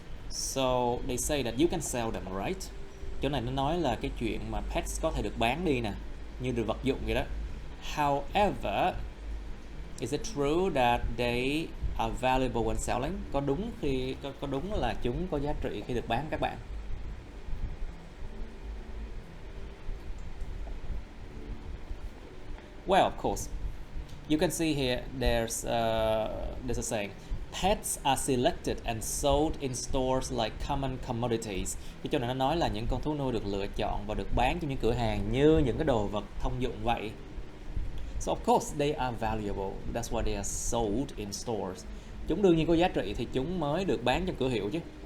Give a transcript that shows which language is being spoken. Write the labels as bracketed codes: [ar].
[en] So they say that you can sell them, right? [vi] Chỗ này nó nói là cái chuyện mà pets có thể được bán đi nè, như được vật dụng vậy đó. [en] However, is it true that they are valuable when selling? [vi] Có đúng là chúng có giá trị khi được bán các bạn? [en] Well, of course. You can see here there's a saying, pets are selected and sold in stores like common commodities. [vi] Cái chỗ này nó nói là những con thú nuôi được lựa chọn và được bán trong những cửa hàng như những cái đồ vật thông dụng vậy. [en] So of course they are valuable. That's why they are sold in stores. [vi] Chúng đương nhiên có giá trị thì chúng mới được bán trong cửa hiệu chứ.